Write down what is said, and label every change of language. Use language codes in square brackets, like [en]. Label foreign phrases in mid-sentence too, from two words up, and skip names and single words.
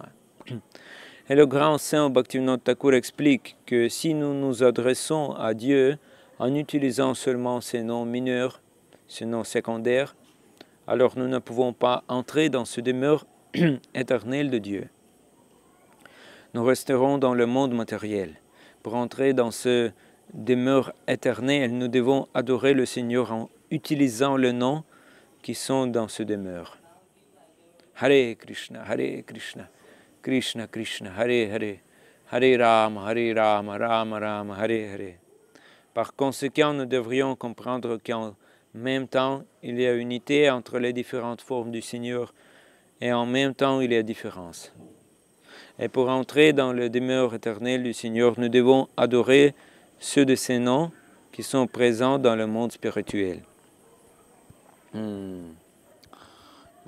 [fr] Et le grand saint Bhaktivinoda Thakur explique que si nous nous adressons à Dieu en utilisant seulement ces noms mineurs, ces noms secondaires, alors nous ne pouvons pas entrer dans ce demeure éternel de Dieu. Nous resterons dans le monde matériel. Pour entrer dans ce demeure éternel, nous devons adorer le Seigneur en utilisant les noms qui sont dans ce demeure. [sa] हरे कृष्ण कृष्ण कृष्ण हरे हरे हरे राम राम राम हरे हरे. [fr] Par conséquent, nous devrions comprendre qu'en même temps, il y a unité entre les différentes formes du Seigneur et en même temps, il y a différence. Et pour entrer dans le demeure éternel du Seigneur, nous devons adorer ceux de ces noms qui sont présents dans le monde spirituel.